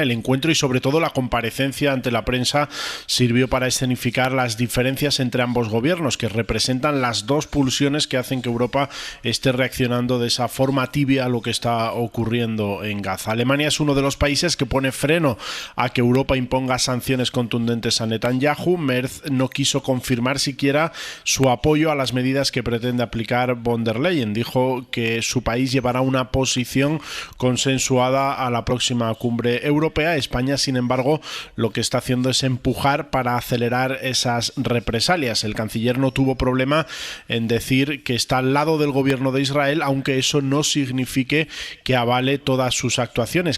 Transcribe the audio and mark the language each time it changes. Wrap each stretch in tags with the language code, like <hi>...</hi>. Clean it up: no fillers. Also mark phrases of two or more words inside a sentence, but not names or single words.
<es>El encuentro y sobre todo la comparecencia ante la prensa sirvió para escenificar las diferencias entre ambos gobiernos, que representan las dos pulsiones que hacen que Europa esté reaccionando de esa forma tibia a lo que está ocurriendo en Gaza. Alemania es uno de los países que pone freno a que Europa imponga sanciones contundentes a Netanyahu. Merz no quiso confirmar siquiera su apoyo a las medidas que pretende aplicar von der Leyen. Dijo que su país llevará una posición consensuada a la próxima cumbre europea. España, sin embargo, lo que está haciendo es empujar para acelerar esas represalias. El canciller no tuvo problema en decir que está al lado del gobierno de Israel, aunque eso no signifique que avale todas sus actuaciones.</es>